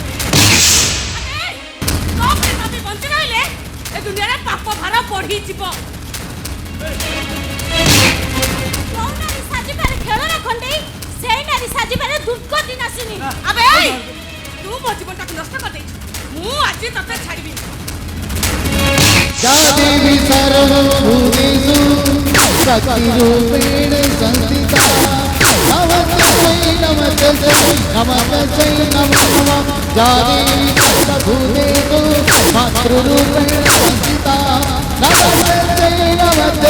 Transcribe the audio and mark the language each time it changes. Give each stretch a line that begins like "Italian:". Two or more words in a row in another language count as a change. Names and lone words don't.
Odia: ବଞ୍ଚି ରହିଲେ ଏ ଦୁନିଆରେ ପାପ ଭାର ବଢିଯିବ କୋଉ ନାରୀ ସାଜିବାରେ ଖେଳନା ଖଣ୍ଡେଇ ସେଇ ନାରୀ ସାଜିବାରେ ଦୁର୍ଗତି ନାସିନି। ଆବେ ଏଇ ତୁ ମୋ ଜୀବନଟାକୁ ନଷ୍ଟ କରିଦେଇଛୁ। ମୁଁ ଆଜି ତତେ ଛାଡ଼ିବି।
Sanskrit: या देवी सर्वभूतेषु शक्तिरूपेण संस्थिता नमस्ते नमो नमः या देवी सर्वभूतेषु मातृरूपेण संस्थिता नमस्ते नमो